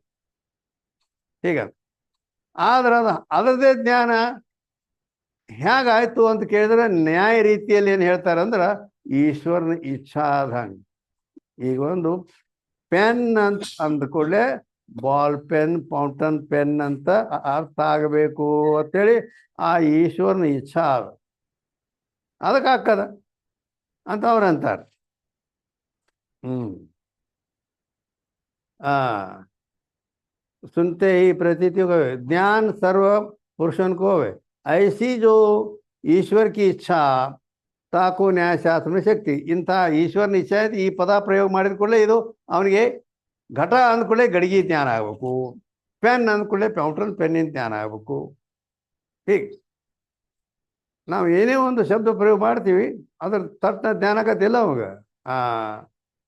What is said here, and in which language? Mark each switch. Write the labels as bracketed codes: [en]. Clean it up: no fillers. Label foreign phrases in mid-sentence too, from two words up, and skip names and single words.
[kn] ಹೀಗ ಆದ್ರೆ ಅದರದೇ ಜ್ಞಾನ ಹೇಗಾಯ್ತು ಅಂತ ಕೇಳಿದ್ರೆ ನ್ಯಾಯ ರೀತಿಯಲ್ಲಿ ಏನು ಹೇಳ್ತಾರೆ ಅಂದ್ರೆ ಈಶ್ವರನ ಇಚ್ಛಾದಂಗೆ. ಈಗ ಒಂದು ಪೆನ್ ಅಂತ ಅಂದ ಕೂಡಲೇ [en] ball pen, fountain pen [kn] ಅಂತ ಅರ್ಥ ಆಗಬೇಕು ಅಂತೇಳಿ ಆ ಈಶ್ವರನ ಇಚ್ಛಾ ಅದಕ್ಕೆ ಹಾಕದ ಅಂತ ಅವ್ರು ಅಂತಾರೆ. [hi] सुनते ही प्रतीति को ज्ञान सर्व पुरुषन को होवे. ऐसी जो ईश्वर की इच्छा ताको [kn] ನ್ಯಾಯಶಾಸ್ತ್ರ ಶಕ್ತಿ. ಇಂಥ ಈಶ್ವರನ ಇಚ್ಛೆ ಆಯ್ತು, ಈ ಪದ ಪ್ರಯೋಗ ಮಾಡಿದ ಕೂಡಲೇ ಇದು ಅವನಿಗೆ ಘಟ ಅಂದ್ಕೊಳ್ಳೆ ಗಡಿಗೆ ಜ್ಞಾನ ಆಗಬೇಕು, ಪೆನ್ ಅಂದ್ಕೊಳ್ಳೆ ಪೌಂಟ್ರನ್ ಪೆನ್ನಿನ ಜ್ಞಾನ ಆಗಬೇಕು. ಹೀಗೆ ನಾವು ಏನೇ ಒಂದು ಶಬ್ದ ಪ್ರಯೋಗ ಮಾಡ್ತೀವಿ ಅದ್ರ ತಟ್ಟ ಜ್ಞಾನ ಆಗತ್ತಿಲ್ಲ ಅವಾಗ.